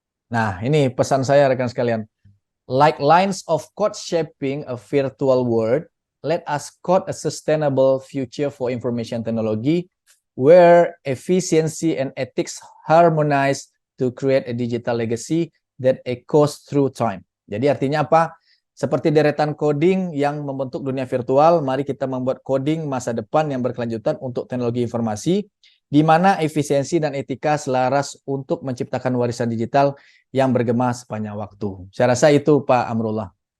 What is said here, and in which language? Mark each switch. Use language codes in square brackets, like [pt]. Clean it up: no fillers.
[id] Nah, ini pesan saya rekan sekalian. [en] Like lines of code shaping a virtual world, let us code a sustainable future for information technology where efficiency and ethics harmonize to create a digital legacy that echoes through time. [id] Jadi artinya apa? Seperti deretan coding yang membentuk dunia virtual, mari kita membuat coding masa depan yang berkelanjutan untuk teknologi informasi, di mana efisiensi dan etika selaras untuk menciptakan warisan digital yang bergema sepanjang waktu. Saya rasa itu Pak Amrullah.